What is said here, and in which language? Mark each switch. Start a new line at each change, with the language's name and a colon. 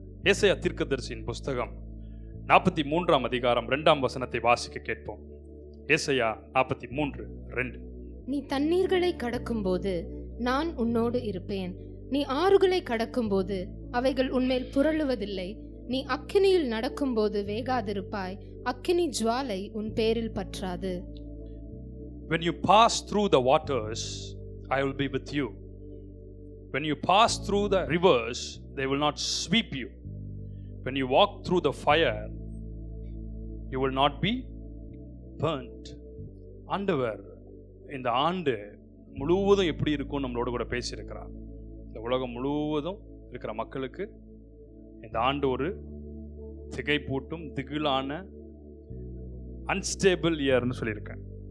Tamil: ஏசாயா தீர்க்கதரிசியின் புஸ்தகம் 43 அதிகாரம் 2 வசனத்தை வாசிக்க கேட்போம். ஏசாயா 43:2. நீ தண்ணீர்களை கடக்கும்போது நான் உன்னோடு இருப்பேன். நீ ஆறுகளை கடக்கும்போது அவைகள் உன்மேல் புரளுவதில்லை. நீ அக்கினியில் நடக்கும்போது வேகாதிருப்பாய். அக்கினி ஜுவாலை உன் பேரில் பற்றாது.
English: When you pass through the waters, I will be with you. When you pass through the rivers, they will not sweep you. When you walk through the fire, you will not be burnt.
Tamil: ஆண்டவர் இந்த ஆண்டு முழுவதும் எப்படி இருக்கும் நம்மளோட கூட பேசியிருக்கிறார். இந்த உலகம் முழுவதும் இருக்கிற மக்களுக்கு இந்த ஆண்டு ஒரு திகைப்பூட்டும் திகிலான அன்ஸ்டேபிள் இயர்னு சொல்லியிருக்கேன்.